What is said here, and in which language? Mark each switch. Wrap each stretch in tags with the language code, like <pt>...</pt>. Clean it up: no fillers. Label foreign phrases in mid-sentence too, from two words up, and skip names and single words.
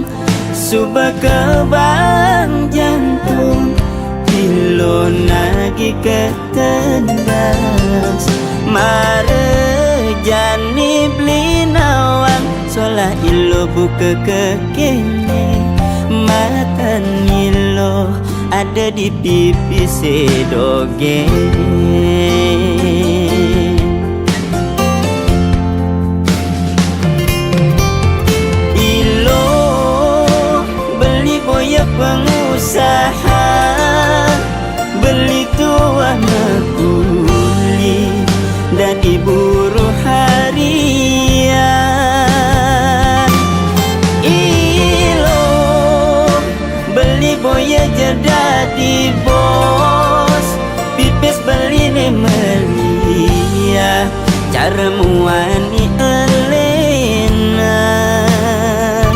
<ban>Subah kebang jantung, ilo nagih ketendas. Mare jani beli nawang, solah ilo buka kekene. Mata ilo ada di pipi sedoge. Pengusaha beli tua mekuli</ban> <id>dan buruh harian.</id> <ban>Ilo beli boya jadi bos, pipis beli ne melia, cara muani elenan.</ban>